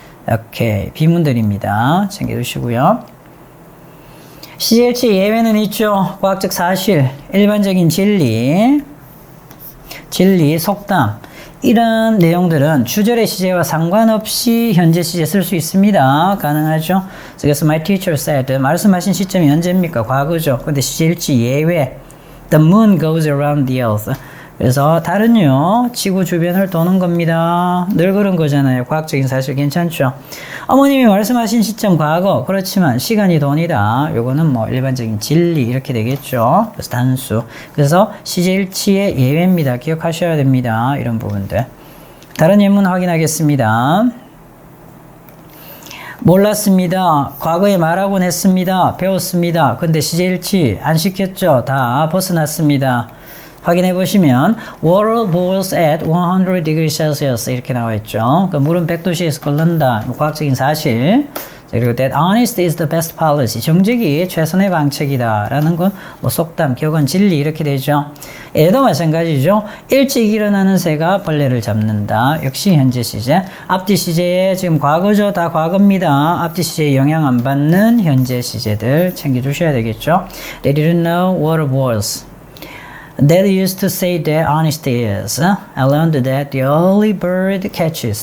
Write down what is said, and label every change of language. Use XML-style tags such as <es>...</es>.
<ko>오케이. 비문들입니다. 챙겨두시고요. 시제일치 예외는 있죠. 과학적 사실, 일반적인 진리, 속담. 이런 내용들은 주절의 시제와 상관없이 현재 시제 쓸 수 있습니다. 가능하죠. 그래서 my teacher said, 말씀하신 시점이 언제입니까? 과거죠. 근데 시제일치 예외.</ko> <en>The moon goes around the earth.</en> <ko>그래서 달은요, 지구 주변을 도는 겁니다. 늘 그런 거잖아요. 과학적인 사실 괜찮죠? 어머님이 말씀하신 시점 과거. 그렇지만 시간이 돈이다. 요거는 뭐 일반적인 진리 이렇게 되겠죠. 그래서 단수. 그래서 시제일치의 예외입니다. 기억하셔야 됩니다. 이런 부분들. 다른 예문 확인하겠습니다. 몰랐습니다. 과거에 말하곤 했습니다. 배웠습니다. 근데 시제일치 안 시켰죠? 다 벗어났습니다.</ko> <en>확인해 보시면 water boils at 100 degrees Celsius 이렇게 나와 있죠.</en> <ko>그러니까 물은 100도씨에서 끓는다. 과학적인 사실.</ko> <en>그리고 that honest is the best policy.</en> <ko>정직이 최선의 방책이다라는 건 뭐 속담, 격언, 진리 이렇게 되죠. 얘도 마찬가지죠. 일찍 일어나는 새가 벌레를 잡는다. 역시 현재 시제. 앞뒤 시제에 지금 과거죠. 다 과거입니다. 앞뒤 시제에 영향 안 받는 현재 시제들 챙겨주셔야 되겠죠.</ko> <en>They didn't know water boils. Dad used to say that honesty is. I learned that the early bird catches.</en>